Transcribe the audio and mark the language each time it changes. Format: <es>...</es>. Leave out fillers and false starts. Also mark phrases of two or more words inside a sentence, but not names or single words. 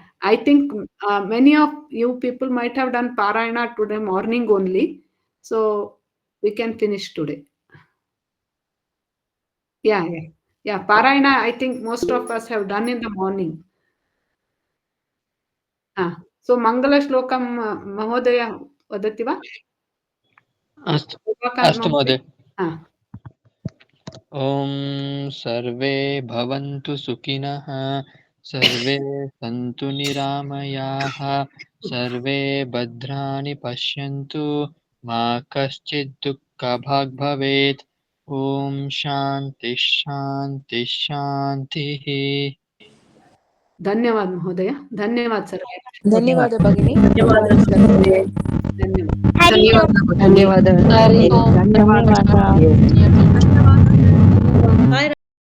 <en>I think many of you people might have done Parayana today morning only. So we can finish today. Yeah, yeah. Yeah, Parayana, I think most of us have done in the morning.</en> <sa>So मङ्गल श्लोकम् महोदय वदति वा? अस्तु Prabhakar अस्तु Mahodaya? महोदय। Ah. ॐ सर्वे भवन्तु सुखिनः, सर्वे सन्तु निरामयाः, सर्वे भद्राणि पश्यन्तु, मा कश्चित् दुःखभाग् भवेत्। ॐ शान्ति शान्ति शान्तिः। धन्यवाद महोदय, धन्यवाद सर्वे, ಧನ್ಯವಾದ धन्यवाद। ಭಗಿನಿ. ಧನ್ಯವಾದ ಸರ್ವೇ. ಧನ್ಯವಾದ हरि ओम ಧನ್ಯವಾದ ಧನ್ಯವಾದ. हरि ओम ಧನ್ಯವಾದ. धन्यवाद ಧನ್ಯವಾದ.</sa> <en>हाय</en>